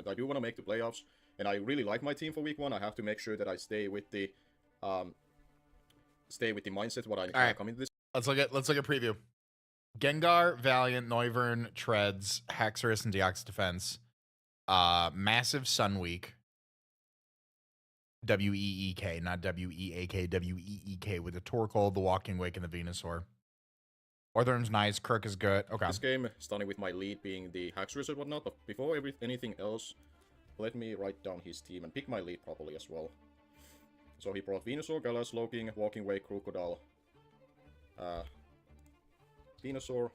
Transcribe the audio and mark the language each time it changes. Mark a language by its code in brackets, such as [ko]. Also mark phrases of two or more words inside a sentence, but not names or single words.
[en] I do want to make the playoffs, and I really like my team for week 1. I have to make sure that I stay with the mindset what I come into this. Let's look at preview. Gengar, Valiant, Noivern, Treads, Haxorus, and Deoxys Defense. Massive Sun Week. W-E-E-K, not W-E-A-K, W-E-E-K, with the Torkoal, the Walking Wake, and the Venusaur. Orthern's nice, Kirk is good. Okay. This game, starting with my lead being the Haxorus and whatnot, but before anything else, let me write down his team and pick my lead properly as well. So he brought Venusaur, Galas, Slowking, Walking Wake, Crocodile, Venusaur.